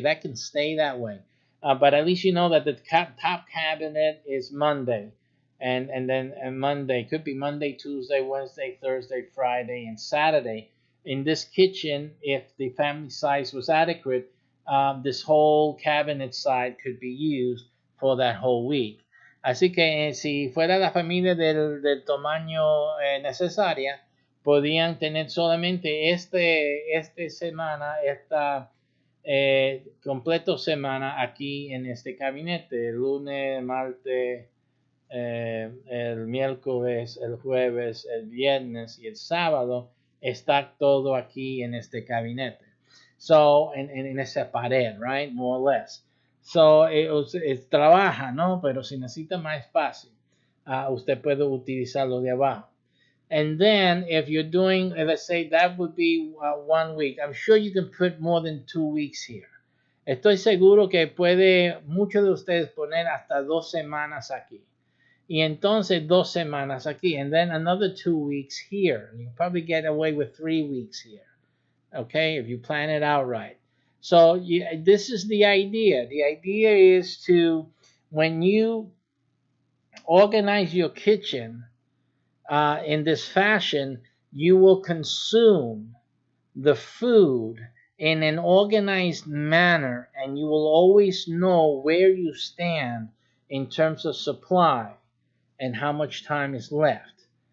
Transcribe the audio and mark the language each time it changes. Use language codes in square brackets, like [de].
[en] That can stay that way. But at least you know that the top cabinet is Monday, and Monday could be Monday, Tuesday, Wednesday, Thursday, Friday, and Saturday. In this kitchen, if the family size was adequate, this whole cabinet side could be used for that whole week. [es] Así que si fuera la familia del tamaño necesaria, podían tener solamente este semana, esta completo semana aquí en este gabinete, el lunes, martes, el miércoles, el jueves, el viernes y el sábado, está todo aquí en este gabinete. So, en esa pared, right? [en] More or less. [es] So, trabaja, ¿no? Pero si necesita más espacio, usted puede utilizarlo de abajo. [en] And then if you're doing, let's say that would be 1 week, I'm sure you can put more than 2 weeks here. [es] Estoy seguro que puede muchos de ustedes poner hasta 2 semanas aquí. Y entonces 2 semanas aquí. [en] And then another 2 weeks here. You probably get away with 3 weeks here. Okay, if you plan it out right. So this is the idea. The idea is to, when you organize your kitchen, in this fashion, you will consume the food in an organized manner, and you will always know where you stand in terms of supply and how much time is left.